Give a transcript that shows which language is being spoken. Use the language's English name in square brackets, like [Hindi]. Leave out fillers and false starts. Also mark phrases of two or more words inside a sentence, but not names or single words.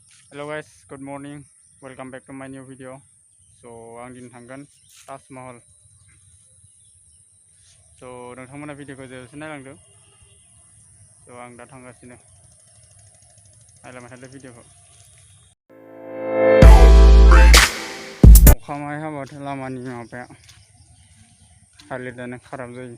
[English] Hello guys, good morning. Welcome back to my new video. [Bodo] So आं दिन थांगोन [English] Taj Mahal. [Bodo] So नोंथांमोना भिडिअखौ जोबजासिम नायलांदो. So आं दा थांगासिनो. नायलांबाय थादो भिडिअखौ. अखा माहाय हाबाथाय लामानि माबाया हालोदानो खाराब जायो.